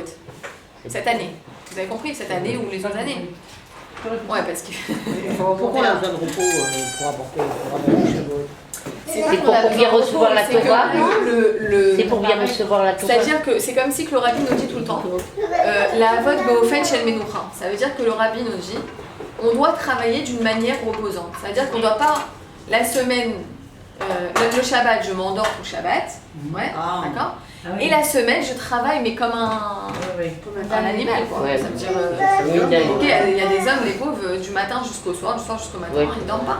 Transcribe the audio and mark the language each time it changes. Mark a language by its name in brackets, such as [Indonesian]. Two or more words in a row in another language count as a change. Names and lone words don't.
[French] Cette année. Vous avez compris? Cette année ou les autres années? Ouais, parce que... Pourquoi on a besoin de repos pour apporter Shavuot? C'est pour bien recevoir la Torah. C'est pour bien recevoir la Torah. C'est-à-dire que c'est comme si que le rabbi nous dit tout le temps [Hebrew] la avot beofen shel menucha. [French] Ça veut dire que le rabbi nous dit on doit travailler d'une manière reposante. Ça veut dire qu'on ne doit pas la semaine, le Shabbat, je m'endors pour le Shabbat. Ouais, d'accord. Ah oui. Et la semaine, je travaille, mais comme un animal, quoi. Ouais. Ça veut dire, ok, il y a des hommes, les pauvres, du matin jusqu'au soir, du soir jusqu'au matin, ils ne dorment pas.